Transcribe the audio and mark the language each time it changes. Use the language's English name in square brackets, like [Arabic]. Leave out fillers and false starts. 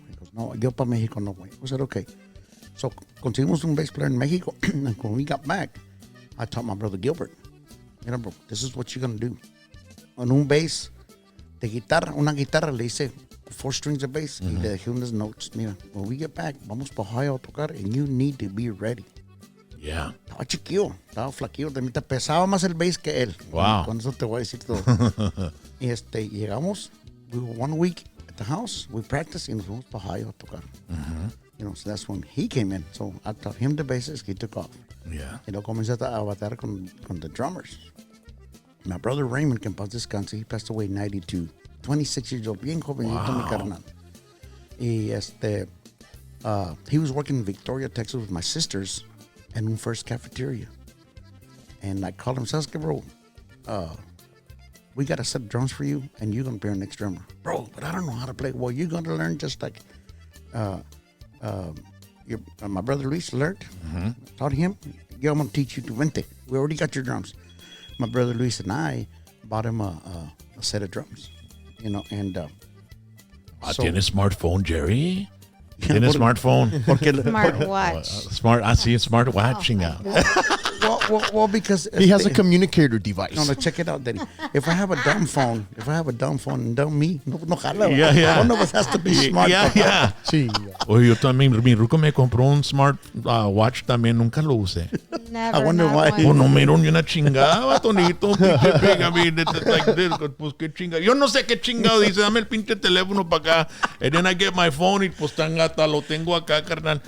[English] He goes, no, [Spanish] yo para México no voy. [English] I said, okay. So [Spanish] conseguimos un bass player en México, [English] and when we got back, I taught my brother Gilbert, bro, this is what you're going to do. [Spanish] On un bass de guitarra, una guitarra, le hice [English] 4 strings of bass, [Spanish] y le dejé unas notes. Mira, [English] when we get back, [Spanish] vamos para Ohio a tocar, [English] and you need to be ready. Yeah. [Spanish] Estaba chiquillo, estaba flaquillo, te pesaba más el bass que él. [English] Wow. [Spanish] Con eso te voy a decir todo. Y llegamos, [English] we were 1 week at the house, we practiced, [Spanish] y nos fuimos para Ohio a tocar. [English] So that's when he came in. So I taught him the basis, he took off. Yeah. [Spanish] Y luego comencé a batallar con [English] the drummers. My brother Raymond, [Spanish] que en paz descanse, [English] he passed away in 92. [Spanish] 26 years old, bien jovencito, mi carnal. Y [English] he was working in Victoria, Texas with my sisters in [Spanish] un [English] first cafeteria. And I called him, [Spanish] ¿sabes qué, [English] bro? We got a set of drums for you, and you're going to be our next drummer. Bro, but I don't know how to play. Well, you're going to learn just like my brother Luis learned. Taught him. Yo, I'm going to teach you to [Spanish] vente. [English] We already got your drums. My brother Luis and I bought him a set of drums, and [Spanish] ¿Tiene smartphone, Jerry? ¿Tiene smartphone? Porque [English] Smart watch. Smart, smart watching out. Well, because He has a communicator device. No, check it out, Daddy. If I have a dumb phone and dumb me, [Spanish] no jala. [English] Yeah. One of us has to be smart. Yeah. [Spanish] Sí. Oye, yo también, mi ruco me compró un smart watch también, nunca lo usé. [English] Never. I wonder not why. one. [Spanish] Pues no miro ni una chingada, batonito, pinche pega, [English] I mean, it's like this, [Spanish] pues qué chingada. Yo no sé qué chingado dice, dame el pinche teléfono para acá. [English] And then I get my phone [Spanish] y pues tan gata, lo tengo acá, carnal.